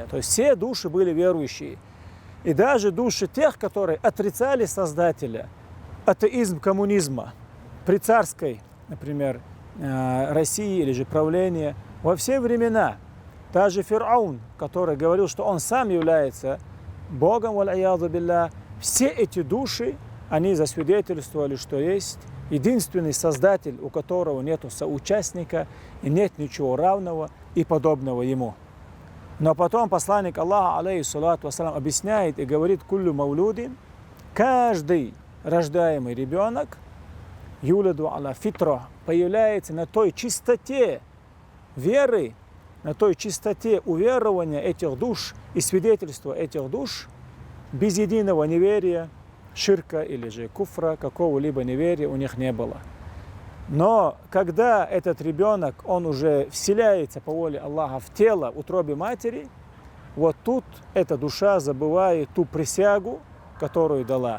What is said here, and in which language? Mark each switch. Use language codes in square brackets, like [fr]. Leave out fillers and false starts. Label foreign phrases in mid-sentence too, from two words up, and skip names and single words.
[ru] То есть все души были верующие. И даже души тех, которые отрицали Создателя, атеизм коммунизма, при царской, например, России или же правления, во все времена, даже Фир'аун, который говорил, что он сам является Богом, [ar] والعياذ بالله, [ru] все эти души, они засвидетельствовали, что есть единственный Создатель, у которого нет соучастника и нет ничего равного и подобного ему. Но потом посланник Аллаха, [ar] عليه الصلاة والسلام, [ru] объясняет и говорит: [ar] «كل مولود», [ru] каждый рождаемый ребенок, [ar] يولد على الفطرة, [ru] появляется на той чистоте веры, на той чистоте уверования этих душ и свидетельства этих душ, без единого неверия, ширка или же куфра, какого-либо неверия у них не было. Но когда этот ребенок, он уже вселяется по воле Аллаха в тело утробе матери, вот тут эта душа забывает ту присягу, которую дала.